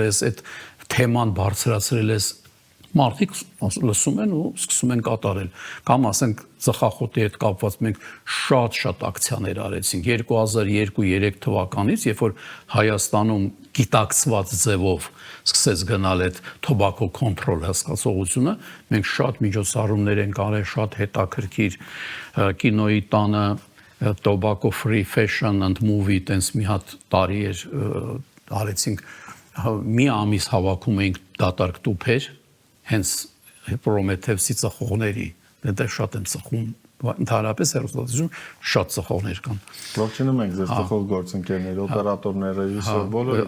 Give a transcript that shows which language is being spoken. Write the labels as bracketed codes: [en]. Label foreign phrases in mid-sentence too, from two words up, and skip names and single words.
[hy] ես, այդ թեման բարձրացրել ես, մարդիկ լսում են ու սկսում են կատարել։ Կամ ասենք ծխախոտի հետ կապված մենք շատ ակցիաներ արեցինք 2002-3 թվականից, երբ որ Հայաստանում գիտակցված ձևով սկսեց գնալ այդ [en] tobacco control [hy] հասկացողությունը, մենք շատ միջոցառումներ ենք արել, շատ հետաքրքիր կինոյի տանը [en] tobacco free fashion and movie [hy] տենց մի հատ տարի էր արեցինք, մի ամիս հավաքում էինք դատարկ տուփեր, հենց Պրոմեթևսի ծխողների, դեռ շատ են ծխում, ընդհանրապես հեռուստատեսություն շատ ծխողներ կան։ Ողջունում ենք ձեր ծխող գործընկերներ, օպերատորներ, ռեժիսոր, բոլորը